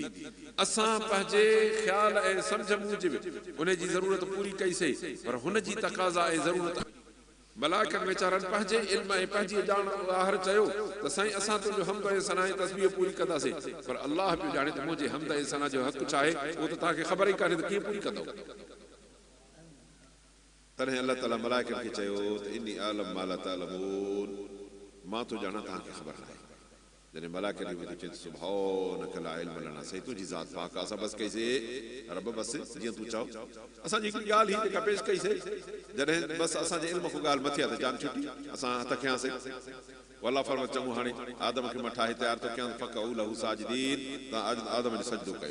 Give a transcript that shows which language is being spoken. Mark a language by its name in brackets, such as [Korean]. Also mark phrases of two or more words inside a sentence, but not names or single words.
[Sindhi] असां पंहिंजे ख़्याल ऐं सम्झ मूजिबि उन जी ज़रूरत पूरी कईसीं, पर हुन जी तक़ाज़ा ऐं ज़रूरत मलाइकनि वीचारनि पंहिंजे इल्म ऐं पंहिंजी ॼाण ॿाहिर चयो त साईं असां तुंहिंजो हम्द ऐं सना ऐं तस्बीह पूरी कंदासीं, पर अल्लाह बि ॼाणे त मुंहिंजे हम्द ऐं सना जो हक़ छा आहे, उहो त तव्हांखे ख़बर ई कान्हे त कीअं पूरी कंदो। तॾहिं अल्लाह ताला मलाइकनि खे चयो त [Arabic] إني أعلم ما لا تعلمون, [Sindhi] मां तो ॼाणा तव्हांखे ख़बर न आहे। जॾहिं मलाइकनि खे चयो [Arabic] سبحانك لا علم لنا, [Sindhi] साईं तुंहिंजी ज़ात पाक आहे, असां बसि कईसीं रब बसि जीअं तूं चओ। असांजी हिकिड़ी ॻाल्हि ही जेका पेश कईसीं, जॾहिं बसि असांजे इल्म खां ॻाल्हि मथे आहे त जान छुटी, असां हथ खयासीं। अल्लाह फरमाए चङो हाणे आदम खे मां ठाहे तयारु थो कयां, [Arabic] فقعوا له ساجدين, [Sindhi] तव्हां आदम जो सजदो कयो।